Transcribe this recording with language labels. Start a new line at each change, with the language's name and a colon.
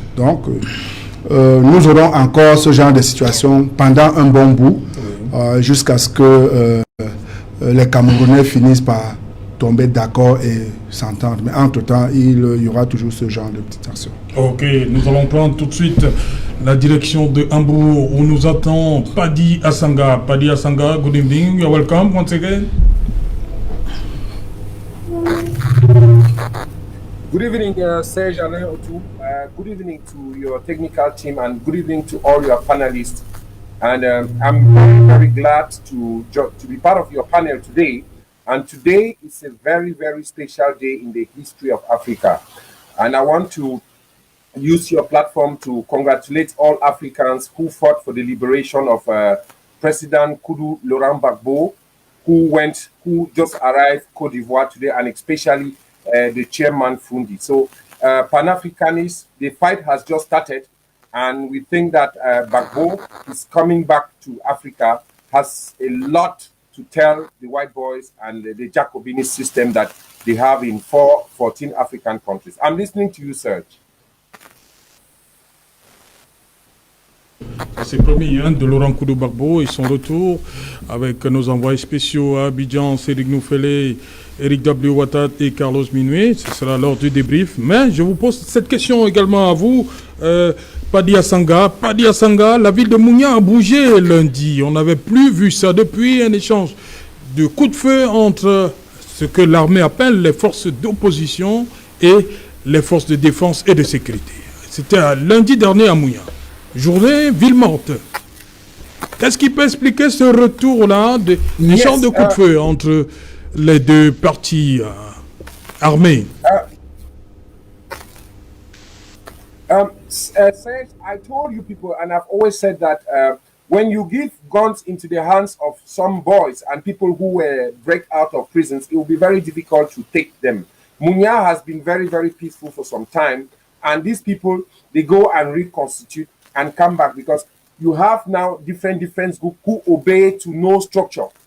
French: Donc, nous aurons encore ce genre de situation pendant un bon bout, jusqu'à ce que les Camerounais finissent par tomber d'accord et s'entendre. Mais entre-temps, il y aura toujours ce genre de petites actions. Ok, nous allons prendre tout de suite la direction de Hambourg, où nous attend Paddy Assanga.
English: Paddy Assanga, good evening, you're welcome once again. Good evening, Serge Alain Otu. Good evening to your technical team, and good evening to all your panelists. And I'm very, very glad to be part of your panel today. And today is a very, very special day in the history of Africa. And I want to use your platform to congratulate all Africans who fought for the liberation of President Kudu Laurent Gbagbo, who just arrived Côte d'Ivoire today, and especially the chairman Fundi. So Pan-Africanists, the fight has just started, and we think that Gbagbo is coming back to Africa, has a lot to tell the white boys and the Jacobinist system that they have in 14 African countries. I'm listening to you, Serge.
French: C'est promis, hein, de Laurent Kudu Gbagbo et son retour avec nos envoyés spéciaux à Abidjan, Cédric Noufélé, Eric W. Ouattat et Carlos Minuet. Ce sera lors du débrief. Mais je vous pose cette question également à vous, Paddy Assanga. Paddy Assanga, la ville de Mouya a bougé lundi. On n'avait plus vu ça depuis un échange de coups de feu entre ce que l'armée appelle les forces d'opposition et les forces de défense et de sécurité. C'était lundi dernier à Mouya. Journée ville morte. Qu'est-ce qui peut expliquer ce retour-là d'échange de coups de feu entre les deux parties armées?
English: Serge, I told you people, and I've always said that when you give guns into the hands of some boys and people who break out of prisons, it will be very difficult to take them. Mouya has been very, very peaceful for some time, and these people, they go and reconstitute and come back, because you have now different groups who obey to no structure.